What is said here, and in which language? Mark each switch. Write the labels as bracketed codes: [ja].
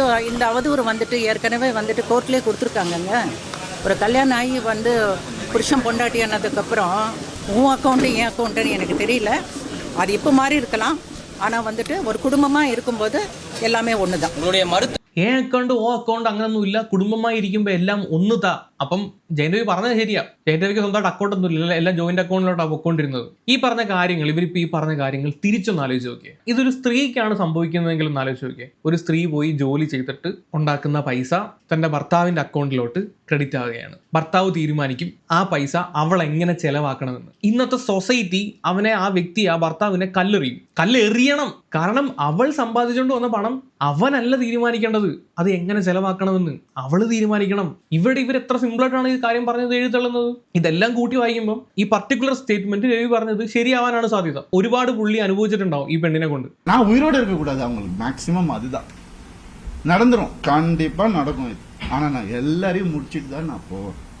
[ta] இந்த அவதூறு வந்துட்டு ஏற்கனவே வந்துட்டு கோர்ட்லேயே கொடுத்துருக்காங்கங்க. ஒரு கல்யாணம் ஆகி வந்து புருஷன் பொண்டாட்டி ஆனதுக்கப்புறம் உன் அக்கௌண்ட்டு என் அக்கௌண்ட்டுன்னு எனக்கு தெரியல. அது இப்போ மாறி இருக்கலாம். ஆனால் வந்துட்டு ஒரு குடும்பமாக இருக்கும்போது எல்லாமே ஒன்று தான். உங்களுடைய மருத்துவ [ml] അക്കൗണ്ട് ഓ അക്കൗണ്ട് അങ്ങനൊന്നും ഇല്ല. കുടുംബമായി ഇരിക്കുമ്പോൾ എല്ലാം ഒന്ന് താ. അപ്പം ജയൻ രവി പറഞ്ഞത് ശരിയാ. ജയൻ രവിക്ക് സ്വന്തമായിട്ട് അക്കൗണ്ട് ഒന്നും ഇല്ല, എല്ലാം ജോയിന്റ് അക്കൗണ്ടിലോട്ടാണ് പൊയ്ക്കൊണ്ടിരുന്നത്. ഈ പറഞ്ഞ കാര്യങ്ങൾ, ഇവരിപ്പോൾ ഈ പറഞ്ഞ കാര്യങ്ങൾ തിരിച്ചൊന്ന് ആലോചിച്ച് നോക്കിയേ. ഇതൊരു സ്ത്രീക്കാണ് സംഭവിക്കുന്നതെങ്കിൽ ഒന്ന് ആലോചിച്ച് നോക്കിയേ. ഒരു സ്ത്രീ പോയി ജോലി ചെയ്തിട്ട് ഉണ്ടാക്കുന്ന പൈസ തന്റെ ഭർത്താവിന്റെ അക്കൗണ്ടിലോട്ട് ക്രെഡിറ്റ് ആവുകയാണ്. ഭർത്താവ് തീരുമാനിക്കും ആ പൈസ അവൾ എങ്ങനെ ചെലവാക്കണമെന്ന്. ഇന്നത്തെ സൊസൈറ്റി അവനെ, ആ വ്യക്തി, ആ ഭർത്താവിനെ കല്ലെറിയും. കല്ലെറിയണം. കാരണം അവൾ സമ്പാദിച്ചുകൊണ്ട് വന്ന പണം അവനല്ല തീരുമാനിക്കേണ്ടത്. അത് എങ്ങനെ ചെലവാക്കണമെന്ന് അവള് തീരുമാനിക്കണം. ഇവർ എത്ര സിമ്പിളായിട്ടാണ് ഈ കാര്യം പറഞ്ഞത് എഴുതള്ളുന്നത്. ഇതെല്ലാം കൂട്ടി വായിക്കുമ്പോൾ ഈ പർട്ടിക്കുലർ സ്റ്റേറ്റ്മെന്റ് രവി പറഞ്ഞത് ശരിയാവാനാണ് സാധ്യത. ഒരുപാട് പുള്ളി അനുഭവിച്ചിട്ടുണ്ടാവും ഈ പെണ്ണിനെ കൊണ്ട്. [ta] நான் உயிரோட இருக்கக்கூடாது அவங்களுக்கு. மேக்சிமம் அதுதான் நடந்துரும். கண்டிப்பா நடக்கும் இது. ஆனா நான் எல்லாரையும் முடிச்சிட்டு தான் நான் போவேன்.